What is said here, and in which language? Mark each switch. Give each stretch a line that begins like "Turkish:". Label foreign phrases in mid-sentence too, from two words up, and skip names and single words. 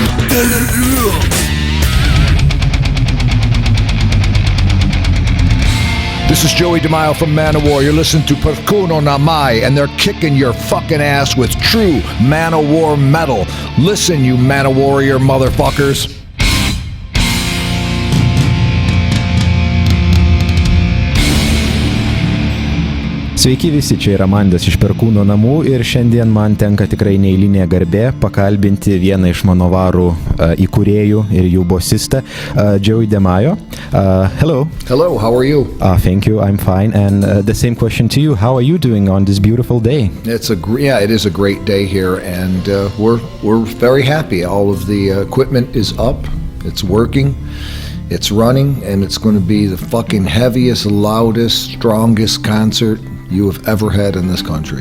English: This is Joey DeMaio from MANOWAR. You're listening to Perkūno, namai, and they're kicking your fucking ass with true MANOWAR metal. Listen, you MANOWARrior motherfuckers.
Lithuanian: Sveiki visi, čia yra Mandas iš Perkūno namų ir šiandien man tenka tikrai neeilinė garbė pakalbinti vieną iš MANOWARų įkūrėjų ir jų bosistą, Joey DeMaio.
English: Hello. Hello, how are you? Thank you, I'm fine. And the same question to you, how are you doing on this beautiful day? It is a great day here, and we're very happy. All of the equipment is up, it's working. It's running, and it's going to be the fucking heaviest, loudest, strongest concert you have ever had in this country.